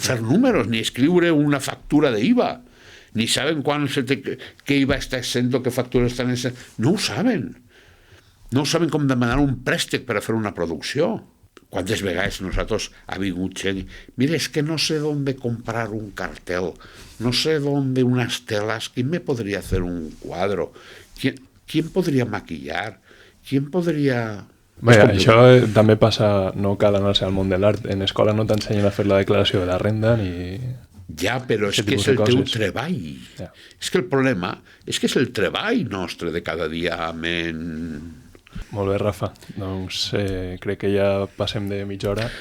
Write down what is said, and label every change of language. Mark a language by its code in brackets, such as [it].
[ca] Fer números, ni escriure una factura d'IVA, ni saben què IVA està essent o què factura estan essent. No ho saben. No saben com demanar un préstec per a fer una producció. Quantes vegades nosaltres ha vingut gent, mira, [es] es que no sé dónde comprar un cartel, no sé dónde unas telas, ¿quién me podría hacer un cuadro? ¿Quién podría maquillar? ¿Quién podría...? [ca] Bé, això també passa, no cal anar-se al món de l'art. En escola no t'ensenyen a fer la declaració de la renda ni... Ja, però és que és el teu treball. Ja. És que el problema és que és el treball nostre de cada dia. Molt bé, Rafa. Doncs crec que ja passem de mitja hora.